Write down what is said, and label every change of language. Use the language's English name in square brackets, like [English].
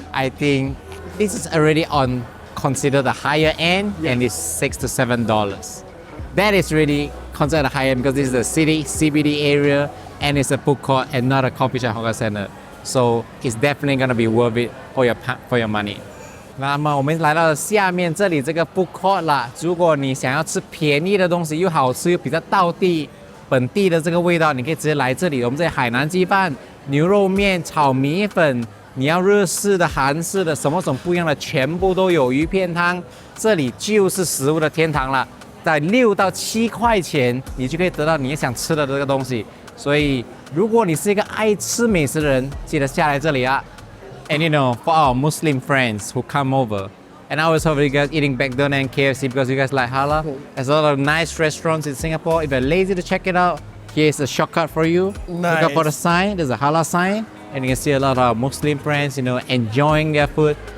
[English] I think this is already on considered the higher end, and it's $6 to $7. That is really considered the high end because this is the city, CBD area, and it's a food court and not a coffee shop hawker center. So it's definitely gonna be worth it for your money. [Chinese] 那么我们来到了下面这里这个 food court 啦。如果你想要吃便宜的东西，又好吃又比较道地、本地的这个味道，你可以直接来这里。我们这里海南鸡饭、牛肉面、炒米粉，你要日式的、韩式的，什么种不一样的全部都有。鱼片汤，这里就是食物的天堂了。在6到7块钱，你就可以得到你想吃的这个东西。所以，如果你是一个爱吃美食的人，记得下来这里啊。 [English] And for our Muslim friends who come over, and I always hope you guys eating McDonald's and KFC because you guys like halal. There's a lot of nice restaurants in Singapore. If you're lazy to check it out, here's a shortcut for you. Nice. Look up for the sign. There's a halal sign. and you can see a lot of Muslim friends, you know, enjoying their food.